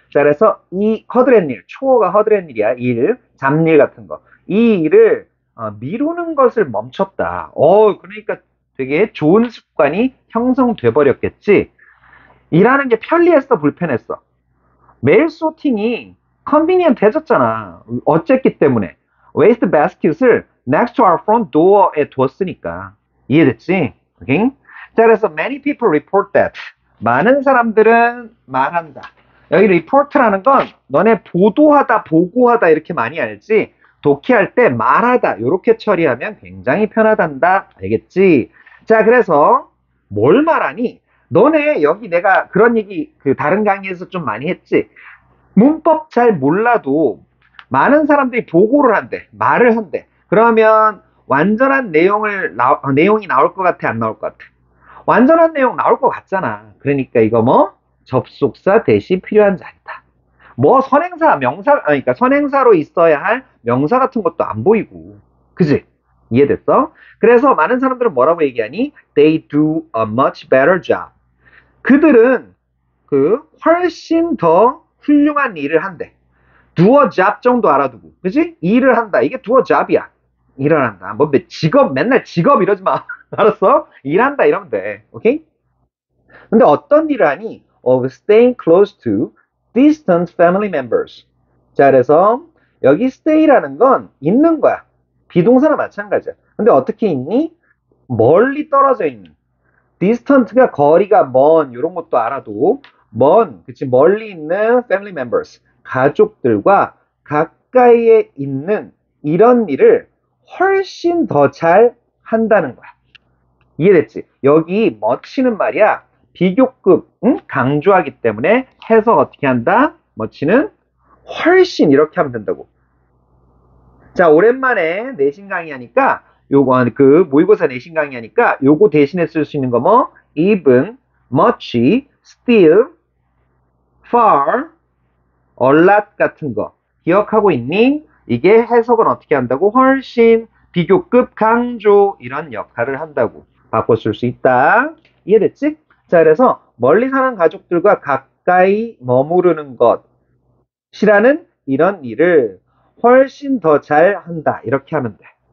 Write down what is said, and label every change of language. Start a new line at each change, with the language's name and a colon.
Korean: 자, 그래서 이 허드렛 일, 초어가 허드렛 일이야. 일, 잡일 같은 거. 이 일을 미루는 것을 멈췄다. 그러니까 되게 좋은 습관이 형성돼 버렸겠지. 일하는 게 편리했어, 불편했어? 메일 소팅이 컨비니언트 해졌잖아. 어쨌기 때문에.
English: waste basket을 next to our front door에 두었으니까.
Korean: 이해됐지? 오케이?
English: 자, 그래서 many people report that.
Korean: 많은 사람들은 말한다. 여기 report라는 건 너네 보도하다, 보고하다 이렇게 많이 알지? 독해할 때 말하다 이렇게 처리하면 굉장히 편하단다. 알겠지? 자, 그래서 뭘 말하니? 너네 여기 내가 그런 얘기 그 다른 강의에서 좀 많이 했지? 문법 잘 몰라도 많은 사람들이 보고를 한대. 말을 한대. 그러면 완전한 내용이 나올 것 같아, 안 나올 것 같아? 완전한 내용 나올 것 같잖아. 그러니까 이거 뭐 접속사 대시 필요한 자리다. 뭐 선행사, 명사, 그러니까 선행사로 있어야 할 명사 같은 것도 안 보이고. 그지? 이해됐어? 그래서 많은 사람들은 뭐라고 얘기하니?
English: They do a much better job.
Korean: 그들은 훨씬 더 훌륭한 일을 한대.
English: do a job 정도 알아두고.
Korean: 그지? 일을 한다.
English: 이게 do a job이야.
Korean: 일을 한다. 뭐 직업, 맨날 직업 이러지 마. 알았어? 일한다 이러면 돼. 오케이? 근데 어떤 일을 하니?
English: Of staying close to distant family members.
Korean: 자, 그래서 여기 stay라는 건 있는 거야. 비동사나 마찬가지야. 근데 어떻게 있니? 멀리 떨어져 있는. distant가 거리가 먼 이런 것도 알아도 그치 멀리 있는 family members 가족들과 가까이에 있는 이런 일을 훨씬 더 잘 한다는 거야. 이해됐지? 여기 much는 말이야 비교급 강조하기 때문에 해석 어떻게 한다? much는 훨씬 이렇게 하면 된다고. 자, 오랜만에 내신 강의 하니까 요거 모의고사 내신 강의 하니까 요거 대신에 쓸 수 있는 거 뭐?
English: even, much, still, far, a lot 같은 거 기억하고 있니?
Korean: 이게 해석은 어떻게 한다고? 훨씬, 비교급, 강조 이런 역할을 한다고 바꿔 쓸 수 있다. 이해됐지? 자, 그래서 멀리 사는 가족들과 가까이 머무르는 것이라는 이런 일을 훨씬 더 잘 한다. 이렇게 하면 돼.